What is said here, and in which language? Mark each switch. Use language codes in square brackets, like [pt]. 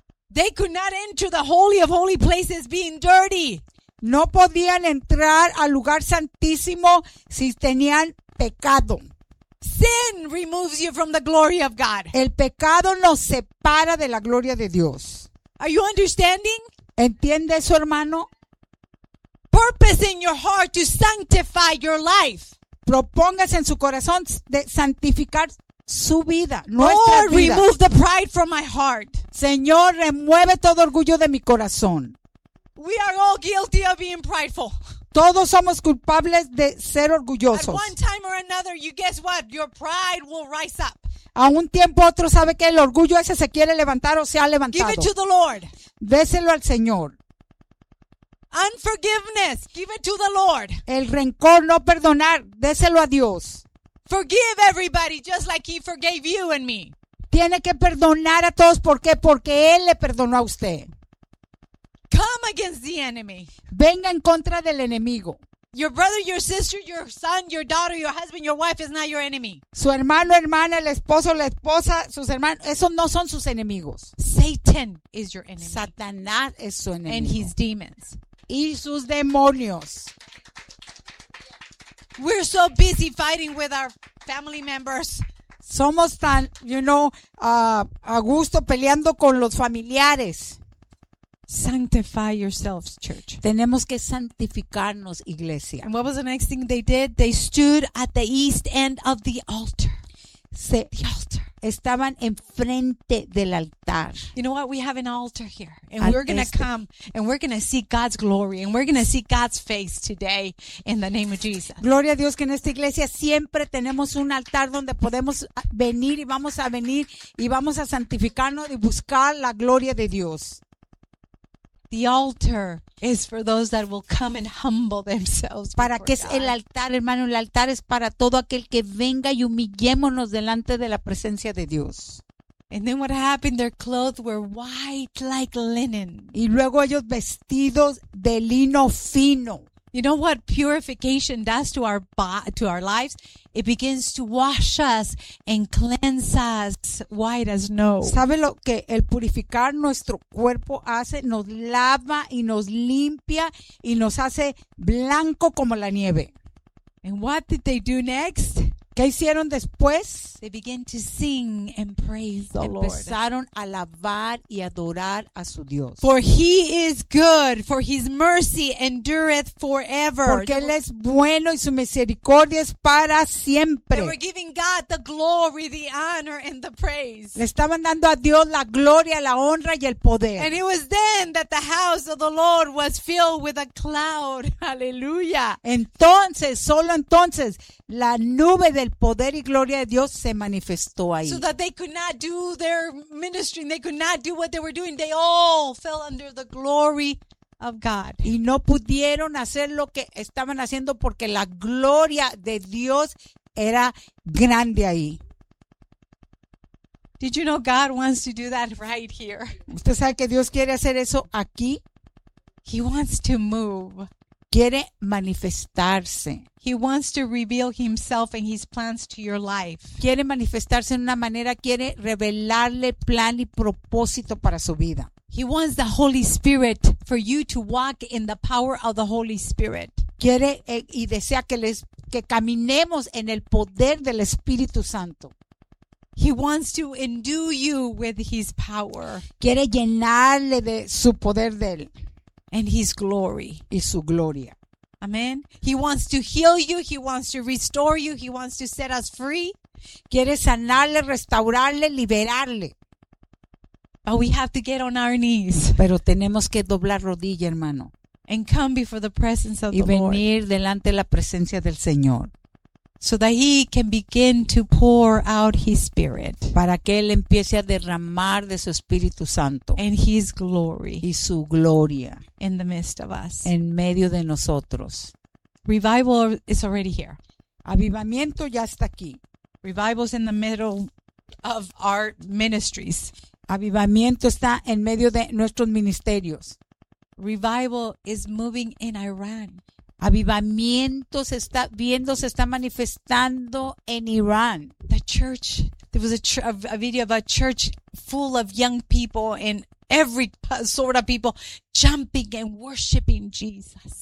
[en] They could not enter the holy of holy places being dirty. [es] No podían entrar al lugar santísimo si tenían pecado. [en] Sin removes you from the glory of God. [es] El pecado nos separa de la gloria de Dios. [en] Are you understanding? [es] ¿Entiende eso, hermano? [en] Purpose in your heart to sanctify your life. [es] Propóngase en su corazón de santificar su vida, nuestra vida. [en] Lord, remove the pride from my heart. [es] Señor, remueve todo orgullo de mi corazón. [en] We are all guilty of being prideful. [es] Todos somos culpables de ser orgullosos. [en] At one time or another, you guess what? Your pride will rise up. [es] A un tiempo otro sabe que el orgullo ese se quiere levantar o se ha levantado. [en] Give it to the Lord. [es] Déselo al Señor. [en] Unforgiveness, give it to the Lord. [es] El rencor, no perdonar, déselo a Dios. [en] Forgive everybody just like he forgave you and me. [es] Tiene que perdonar a todos, ¿por qué? Porque él le perdonó a usted. [en] Come against the enemy. [es] Venga en contra del enemigo. [en] Your brother, your sister, your son, your daughter, your husband, your wife is not your enemy. [es] Su hermano, hermana, el esposo, la esposa, sus hermanos, esos no son sus enemigos. [en] Satan is your enemy. [es] Satanás es su enemigo. [en] And his demons. [es] Y sus demonios. [en] We're so busy fighting with our family members. [es] Somos tan, [en] you know, [es] a gusto peleando con los familiares. [en] Sanctify yourselves, church. [es] Tenemos que santificarnos, iglesia. [en] And what was the next thing they did? They stood at the east end of the altar. The altar. [es] Estaban enfrente del altar. [en] You know what? We have an altar here. And we're going to come and we're going to see God's glory and we're going to see God's face today in the name of Jesus. [es] Gloria a Dios que en esta iglesia siempre tenemos un altar donde podemos venir y vamos a venir y vamos a santificarnos y buscar la gloria de Dios. [en] The altar is for those that will come and humble themselves. [es] ¿Para qué es el altar, hermano? El altar es para todo aquel que venga y humillémonos delante de la presencia de Dios. [en] And then what happened? Their clothes were white like linen. [es] Y luego ellos vestidos de lino fino. [en] You know what purification does to our lives? It begins to wash us and cleanse us white as snow. [es] ¿Sabe lo que el purificar nuestro cuerpo hace? Nos lava y nos limpia y nos hace blanco como la nieve. [en] And what did they do next? [es] ¿Qué hicieron después? [en] They began to sing and praise the Lord. [es] Empezaron a alabar y adorar a su Dios. [en] For he is good, for his mercy endureth forever. [es] Porque él es bueno y su misericordia es para siempre. [en] They were giving God the glory, the honor, and the praise. [es] Le estaban dando a Dios la gloria, la honra y el poder. [en] And it was then that the house of the Lord was filled with a cloud. Hallelujah. [es] Entonces, solo entonces, la nube del poder y gloria de Dios se manifestó ahí. [en] So that they could not do their ministry, they could not do what they were doing. They all fell under the glory of God. [es] Y no pudieron hacer lo que estaban haciendo porque la gloria de Dios era grande ahí. [en] Did you know God wants to do that right here? [es] ¿Usted sabe que Dios quiere hacer eso aquí? [en] He wants to move. [es] Quiere manifestarse. [en] He wants to reveal himself and his plans to your life. [es] Quiere manifestarse en una manera, quiere revelarle plan y propósito para su vida. [en] He wants the Holy Spirit for you to walk in the power of the Holy Spirit. [es] Quiere y desea que caminemos en el poder del Espíritu Santo. [en] He wants to endue you with his power. [es] Quiere llenarle de su poder de él. [en] And his glory. [es] Y su gloria. [en] Amen. He wants to heal you. He wants to restore you. He wants to set us free. [es] Quiere sanarle, restaurarle, liberarle. [en] But we have to get on our knees. [es] Pero tenemos que doblar rodilla, hermano. [en] And come before the presence of the Lord. [es] Y venir delante de la presencia del Señor. [en] So that he can begin to pour out his spirit. [es] Para que él empiece a derramar de su Espíritu Santo. [en] And his glory. [es] Y su gloria. [en] In the midst of us. [es] En medio de nosotros. [en] Revival is already here. [es] Avivamiento ya está aquí. [en] Revival's in the middle of our ministries. [es] Avivamiento está en medio de nuestros ministerios. [en] Revival is moving in Iran. [es] Avivamiento se está viendo, se está manifestando en Irán. [en] The church, there was a video of a church full of young people and every sort of people jumping and worshiping Jesus.